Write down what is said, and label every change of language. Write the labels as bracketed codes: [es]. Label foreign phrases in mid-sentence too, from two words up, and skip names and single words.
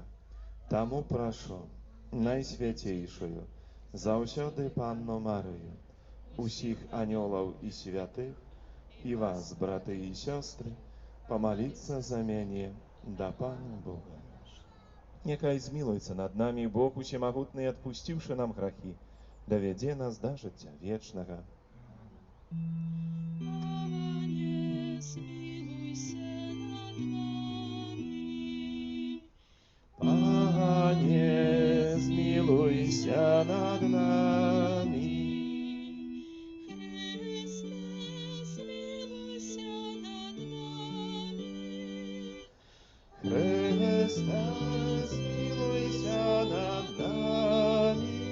[be] Таму прашу найсвяцейшую, заўсёды Панну Марыю, усіх анёлаў і святых, і вас, браты і сёстры, помолиться за мяне да Пана Бога. Няхай змілуецца над намі Бог усемагутны, адпусціўшы нам грахі, давядзе нас да жыцця вечнага. Пане, змілуйся над нами. Пане, змілуйся над нами. Христе, змілуйся над нами.